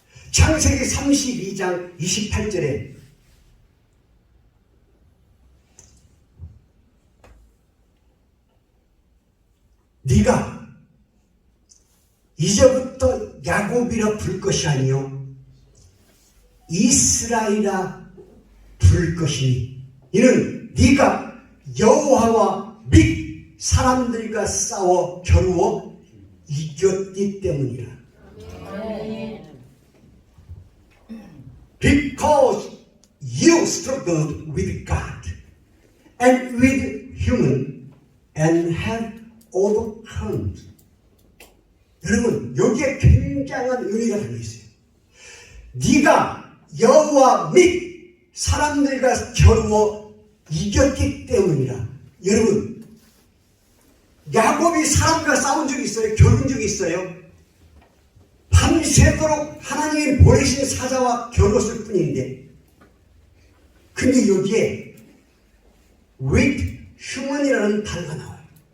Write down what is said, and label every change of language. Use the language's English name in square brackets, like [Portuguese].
[Korean] 창세기 32장 28절에 네가 이제부터 야곱이라 부를 것이 아니요 이스라엘이라 부를 것이니 이는 네가 여호와와 및 사람들과 싸워 겨루어 이겼기 때문이라. [English] Because you struggled with God and with human and have overcome. [Korean] 여러분, 여기에 굉장한 의미가 담겨있어요. 네가 여호와 및 사람들과 겨루어 이겼기 때문이라. 여러분, 야곱이 사람과 싸운 적이 있어요? 겨룬 적이 있어요? 밤새도록 하나님이 보내신 사자와 겨뤘을 뿐인데, 근데 여기에 [English] with human [Korean] 이라는 단어가 나와요.